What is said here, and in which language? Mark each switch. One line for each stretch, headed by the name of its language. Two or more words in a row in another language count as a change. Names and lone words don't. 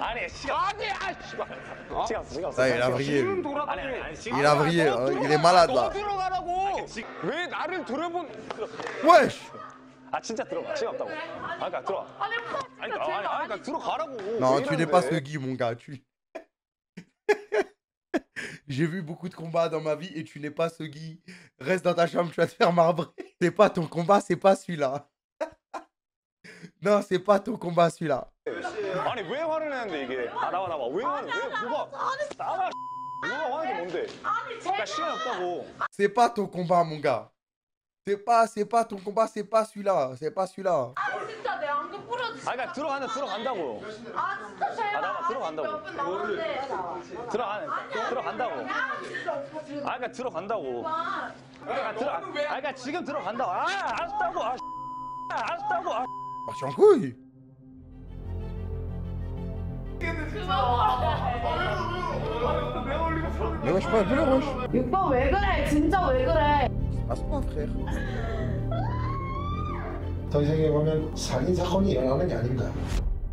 Korean: 아니 시간. 시간.
French: Ça, il a vrillé.
Korean: 아니
French: Il a vrillé, il est malade là.
Korean: 너 들어가라고. 왜 나를 들어본?
French: Wesh.
Korean: 아 진짜 들어가. 시간 없다고. 그러니까 들어가. 그러니까 들어가라고.
French: Non, tu n'es pas ce Guy, mon gars. J'ai vu beaucoup de combats dans ma vie et tu n'es pas ce Guy. Reste dans ta chambre, tu vas te faire marbrer. C'est pas ton combat, c'est pas celui-là. Non, c'est pas ton combat celui-là.
Korean: 아니 왜 화를 내는데 이게? 나와. 왜 화를? 왜 뭐가? 나와. 뭐가 화는 게 뭔데? 나 시간 없다고.
French: C'est pas ton combat, mon gars. C'est pas ton combat, c'est pas celui-là. C'est pas celui-là.
Korean: 진짜 내 안경 뿌려주지. 그러니까 들어간다고. 진짜 제발. 나와 들어간다고. 들어간다고. 그러니까 들어간다고. 그러니까 지금 들어간다고. 알았다고. 알았다고.
French: Parti en couille. Mais wesh, pas de wesh.
Korean: 6번 왜 그래? 진짜 왜 그래?
French: Passe-moi, frère.
Korean: 더 이상 해보면 살인 사건이 일어나는 게 아닌가.